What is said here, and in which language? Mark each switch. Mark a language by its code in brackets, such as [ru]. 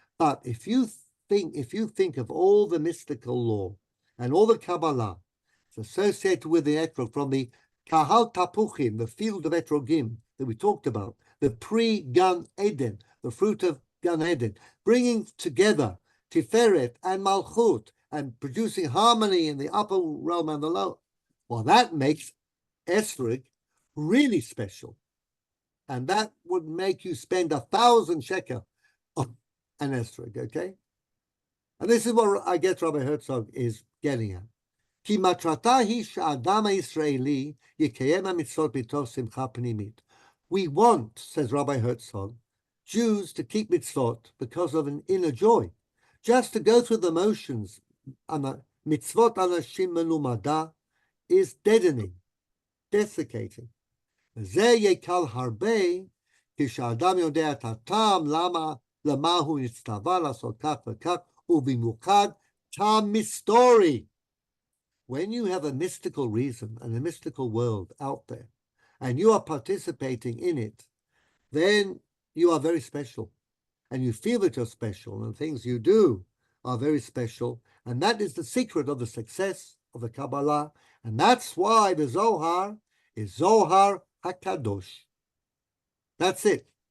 [en] But if you think of all the mystical law and all the Kabbalah associated with the etrog, from the Kahal Tapuchim, the field of etrogim that we talked about, the pre-Gan Eden, the fruit of Gan Eden, bringing together Tiferet and Malchut and producing harmony in the upper realm and the lower. Well, that makes etrog really special. And that would make you spend 1,000 shekel on an etrog, okay? And this is what I guess Rabbi Herzog is getting at. [he] כי מטרתה היא שהאדם הישראלי יקיים המצוות מתוך שמחה פנימית. [en] We want, says Rabbi Herzog, Jews to keep mitzvot because of an inner joy. Just to go through the motions, [he] mitzvot anashim melumada, [en] is deadening, desiccating. [he] זה יקל הרבה כשהאדם יודע את הטעם למה הוא נצטווה לעשות כך וכך, ובמיוחד טעם מסתורי. [en] When you have a mystical reason and a mystical world out there, and you are participating in it, then you are very special. And you feel that you're special, and things you do are very special. And that is the secret of the success of the Kabbalah. And that's why the Zohar is Zohar HaKadosh. That's it.